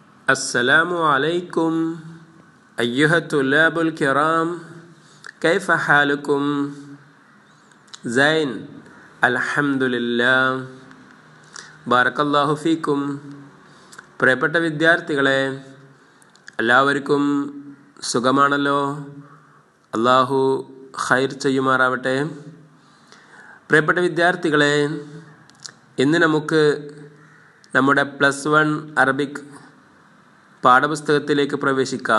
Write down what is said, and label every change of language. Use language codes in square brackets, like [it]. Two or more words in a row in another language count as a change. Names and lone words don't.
[ar] السلام عليكم أيها الطلاب الكرام كيف حالكم؟ زين الحمد لله بارك الله فيكم. [ml] പ്രിയപ്പെട്ട വിദ്യാർത്ഥികളെ, എല്ലാവർക്കും സുഖമാണല്ലോ? അല്ലാഹു ഖൈർ ചെയ്യുമാറാവട്ടെ. പ്രിയപ്പെട്ട വിദ്യാർത്ഥികളെ, ഇന്ന് നമുക്ക് നമ്മുടെ +1 അറബിക് പാഠപുസ്തകത്തിലേക്ക് പ്രവേശിക്കാം.